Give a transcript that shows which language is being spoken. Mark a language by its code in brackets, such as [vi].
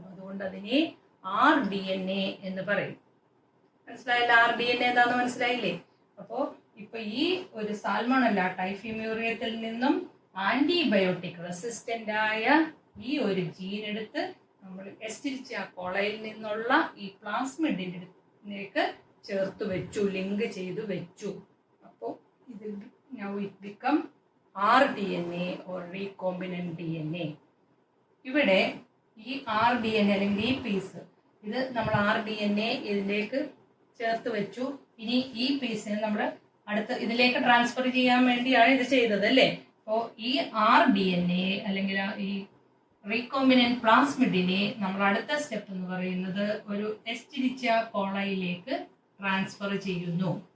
[ml] അതുകൊണ്ട് അതിനെ rDNA എന്ന് പറയും. മനസ്സിലായില്ല? rDNA എന്താന്ന് മനസ്സിലായില്ലേ? അപ്പോൾ ഇപ്പൊ ഈ ഒരു സാൽമണല്ല ടൈഫിമ്യൂറിയത്തിൽ നിന്നും ആന്റിബയോട്ടിക് റെസിസ്റ്റന്റ് ആയ ഈ ഒരു ജീൻ എടുത്ത് നമ്മൾ എസ്റ്റിരിച്ച കോളയിൽ നിന്നുള്ള ഈ പ്ലാസ്മിഡിലേക്ക് ചേർത്ത് വെച്ചു, ലിങ്ക് ചെയ്ത് വെച്ചു. അപ്പോൾ ഇത് [en] now it become rDNA or recombinant DNA. [ml] ഇവിടെ ഈ rDNA അല്ലെങ്കിൽ ഈ പീസ് ഇത് നമ്മൾ rDNA ഇതിലേക്ക് ചേർത്ത് വെച്ചു. ഇനി ഈ പീസിനെ നമ്മൾ അടുത്ത ഇതിലേക്ക് ട്രാൻസ്ഫർ ചെയ്യാൻ വേണ്ടിയാണ് ഇത് ചെയ്തത് അല്ലേ. അപ്പോൾ ഈ rDNA അല്ലെങ്കിൽ ഈ റീകോമ്പിനന്റ് പ്ലാസ്മിഡിനെ നമ്മൾ അടുത്ത സ്റ്റെപ്പ് എന്ന് പറയുന്നത് ഒരു എസ്റ്റിരിച്ച കോളയിലേക്ക് ട്രാൻസ്ഫർ ചെയ്യുന്നു.